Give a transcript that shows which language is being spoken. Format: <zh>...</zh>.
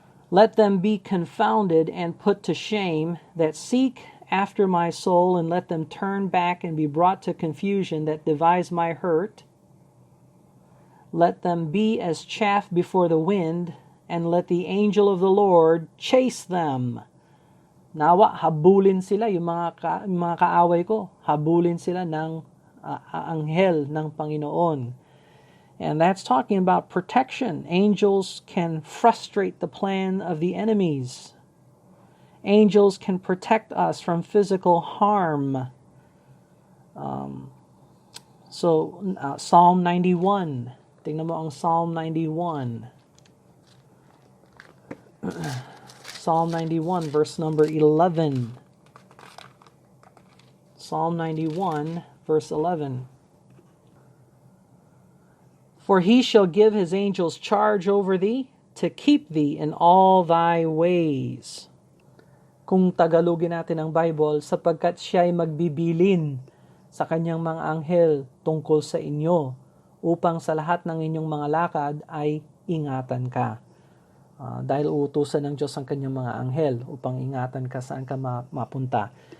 <en>Let them be confounded and put to shame that seek after my soul, and let them turn back and be brought to confusion that devise my hurt. Let them be as chaff before the wind, and let the angel of the Lord chase them.</en> <tl>Nawa, habulin sila, yung mga kaaway ko, habulin sila ng anghel ng Panginoon.</tl> <en>And that's talking about protection. Angels can frustrate the plan of the enemies. Angels can protect us from physical harm.</en> <tl>Psalm 91. Tingnan mo ang Psalm 91.</tl> <en>Psalm 91, verse number 11. Psalm 91, verse 11. For he shall give his angels charge over thee, to keep thee in all thy ways.</en> <tl>Kung Tagalogin natin ang Bible, sapagkat siya ay magbibilin sa kanyang mga anghel tungkol sa inyo, upang sa lahat ng inyong mga lakad ay ingatan ka. Dahil uutusan ng Diyos ang kanyang mga anghel upang ingatan ka saan ka mapunta.</tl>